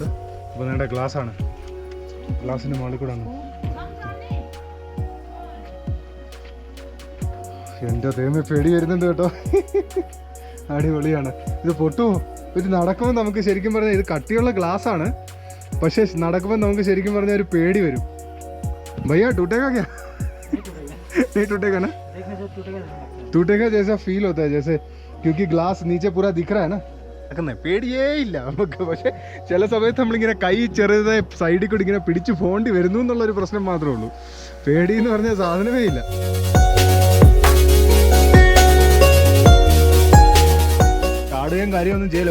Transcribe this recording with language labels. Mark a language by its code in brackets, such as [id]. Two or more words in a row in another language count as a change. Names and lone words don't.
[ml] അപ്പോൾ നിങ്ങളുടെ ഗ്ലാസ്സാണ്, ഗ്ലാസിൻ്റെ മുകളിൽ കൂടെ ആണ്. എൻ്റെ ദൈവമേ, പേടി വരുന്നുണ്ട് കേട്ടോ. അടിപൊളിയാണ്. ഇത് പൊട്ടുമോ? ഇത് നടക്കുമ്പോൾ നമുക്ക് ശരിക്കും പറഞ്ഞാൽ ഇത് കട്ടിയുള്ള ഗ്ലാസ് ആണ്, പക്ഷെ നടക്കുമ്പോൾ നമുക്ക് ശരിക്കും പറഞ്ഞാൽ ഒരു പേടി വരും. [hi] भैया टूटेगा क्या? नहीं टूटेगा ना? देखने से टूटेगा नहीं लगता। टूटेगा जैसा फील होता है जैसे, क्योंकि ग्लास नीचे पूरा दिख रहा है ना. [ml] പേടിയേ ഇല്ല നമുക്ക്. പക്ഷെ ചില സമയത്ത് നമ്മളിങ്ങനെ കൈ ചെറുതായി സൈഡിൽ കൂടി ഇങ്ങനെ പിടിച്ച് പോകേണ്ടി വരുന്നു എന്നുള്ളൊരു പ്രശ്നം മാത്രമേ ഉള്ളൂ. പേടി എന്ന് പറഞ്ഞ സാധനമേ ഇല്ല. ചാടുകയും കാര്യമൊന്നും ചെയ്യില്ല.